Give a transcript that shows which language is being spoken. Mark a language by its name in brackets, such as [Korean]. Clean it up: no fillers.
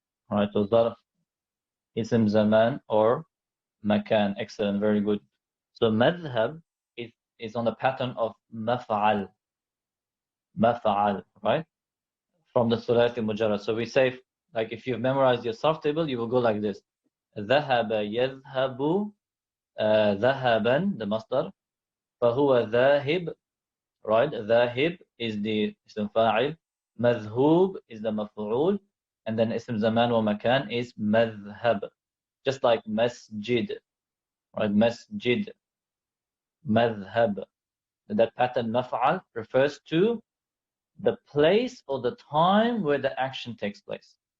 [English] Alright, so zarf, ism zaman or makan. Excellent, very good. So madhab is on the pattern of maf'al. Maf'al, right? From the thulathi mujarrad. So we say, like if you've memorized your sarf table, you will go like this. [Arabic] ذهب يذهب ذهبا, [English] the masdar. [Arabic] فهو ذاهب, right? [English] ذاهب is the ism fa'il. مذهوب is the maf'ul. And then ism zaman wa makan is madhhab. Just like masjid, right? Masjid, madhhab. That pattern maf'al refers to the place or the time where the action takes place.